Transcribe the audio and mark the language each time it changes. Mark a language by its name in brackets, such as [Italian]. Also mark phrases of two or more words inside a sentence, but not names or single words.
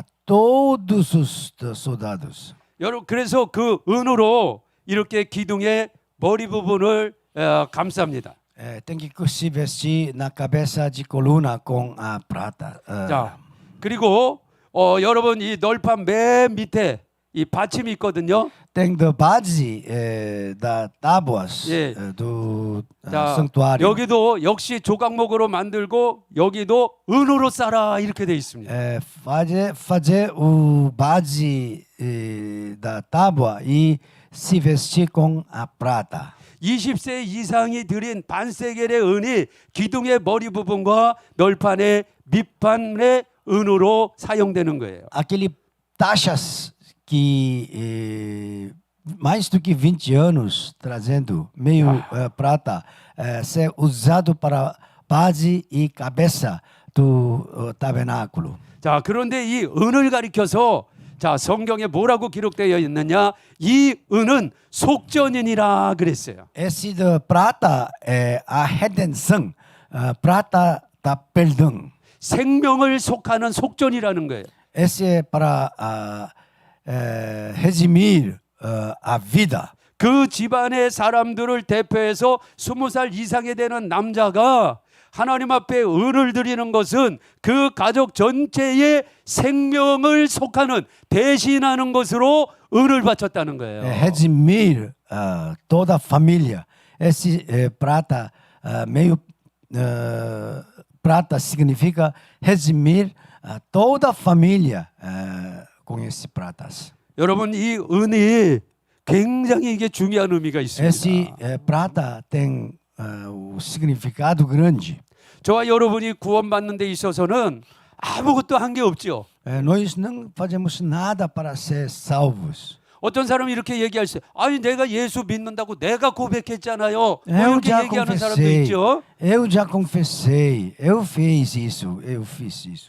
[Portuguese] Todos os soldados. [Korean] 여러분 그래서 그 은으로 이렇게 기둥의 머리 부분을 감쌉니다. [Portuguese] Tem que se vestir na cabeça de coluna com a prata. [Korean] 자, 그리고 여러분 이 널판 맨 밑에 이 받침이 있거든요. [Portuguese] Tem da base da tábuas [Korean] 예. [Portuguese] do [Korean] 자, [Portuguese] santuário. [Korean] 여기도 역시 조각목으로 만들고 여기도 은으로 싸라 이렇게 돼 있습니다. [Portuguese] Fazer o base da tábua e se vestir com a prata. [Korean] 20세 이상이 드린 반세겔의 은이 기둥의 머리 부분과 널판의 밑판의 은으로 사용되는 거예요. [Portuguese] Aquele taxas que mais do que 20 anos trazendo meio prata ser usado para base e cabeça do tabernáculo. [Korean] 자, 그런데 이 은을 가리켜서 자, 성경에 뭐라고 기록되어 있느냐? 이 은은 속전이니라 그랬어요. [Portuguese] Esse da prata é a redenção, prata da perdão. [Korean] 생명을 속하는 속전이라는 거예요. [Portuguese] Esse é para redimir a vida. [Korean] 그 집안의 사람들을 대표해서 20살 이상이 되는 남자가 하나님 앞에 은을 드리는 것은 그 가족 전체의 생명을 속하는 대신하는 것으로 은을 바쳤다는 거예요. [Portuguese] Redimir toda a família. Esse prata, meio prata significa redimir toda a família com esse pratas. [Korean] 여러분 이 은이 굉장히 이게 중요한 의미가 있습니다. [Portuguese] Esse prata tem o significado grande. [Korean] 저와 여러분이 구원받는 데 있어서는 아무것도 한 게 없죠. [Portuguese] Nós não fazemos nada para ser salvos. [Korean] 어떤 사람이 이렇게 얘기할 수, 아니 내가 예수 믿는다고 내가 고백했잖아요. 뭐 [Portuguese] Eu [Korean] 이렇게 [Portuguese] já [Korean] 얘기하는 사람도 [Portuguese] confessei, [Korean] 있죠. [Portuguese] eu já confessei, eu fiz isso, eu fiz isso.